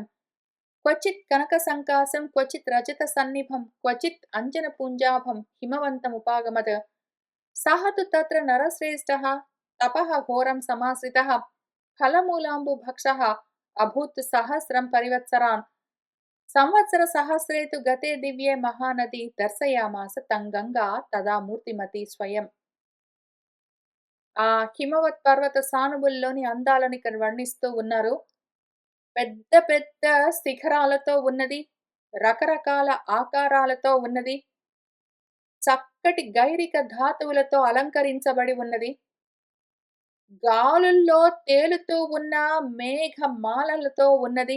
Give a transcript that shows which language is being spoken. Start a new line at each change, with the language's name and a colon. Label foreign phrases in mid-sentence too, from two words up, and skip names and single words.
Sanskrit: क्वचित् कनकसङ्कासं क्वचित् रजतसन्निभं क्वचित् अञ्जनपुञ्जाभं हिमवन्तमुपागमत् सः तु तत्र नरश्रेष्ठः तपः घोरं समाश्रितः फलमूलाम्बुभक्षः अभूत् सहस्रं परिवत्सरान् సంవత్సర సహస్రే తు గతే దివ్యే మహానది దర్శయామాస తం గంగా తదా మూర్తిమతి స్వయం.
Telugu: ఆ హిమవత్ పర్వత సానువుల్లోని అందాలను ఇక్కడ వర్ణిస్తూ ఉన్నారు. పెద్ద పెద్ద శిఖరాలతో ఉన్నది, రకరకాల ఆకారాలతో ఉన్నది, చక్కటి గైరిక ధాతువులతో అలంకరించబడి ఉన్నది, గాలుల్లో తేలుతూ ఉన్న మేఘమాలలతో ఉన్నది.